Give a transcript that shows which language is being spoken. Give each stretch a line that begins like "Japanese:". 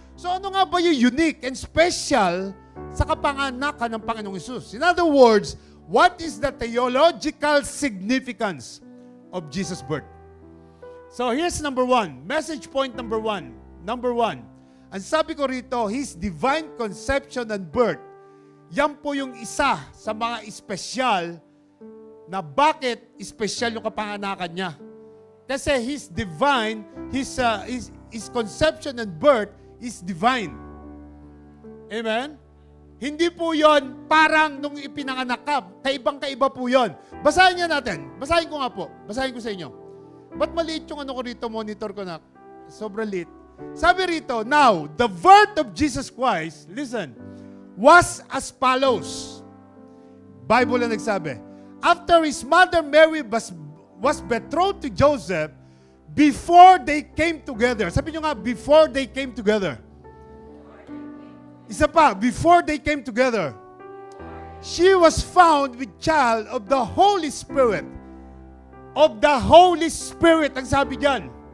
Filipino: So ano nga ba yung
English: unique and special
Filipino: sa kapanganakan ng Panginoong Hesus?
English: In other words, what is the theological significance of Jesus' birth? So here's number 1. Message point number 1. Number 1.
Filipino: Ang sabi ko rito,
English: His divine conception and birth.
Filipino: Yan po yung isa sa mga espesyal na bakit espesyal yung kapanganakan niya. Kasi His divine, His conception and birth is divine. Amen? Hindi po yon parang nung ipinanganak ka. Kaibang-kaiba po yon. Basahin niya natin. Basahin ko nga po. Basahin ko sa inyo. Ba't maliit yung ano ko rito, monitor ko na? Sobrang liit. Sabi rito,
English: now, the birth of Jesus Christ, listen, was as follows. Bible
Filipino: na nagsabi,
English: after His mother Mary was betrothed to Joseph, before they came together.
Filipino: Sabi nyo nga,
English: before they came together.
Filipino: Isa pa,
English: before they came together. she was found with child of the Holy Spirit. Of the Holy Spirit,
Filipino: ang sabi diyan.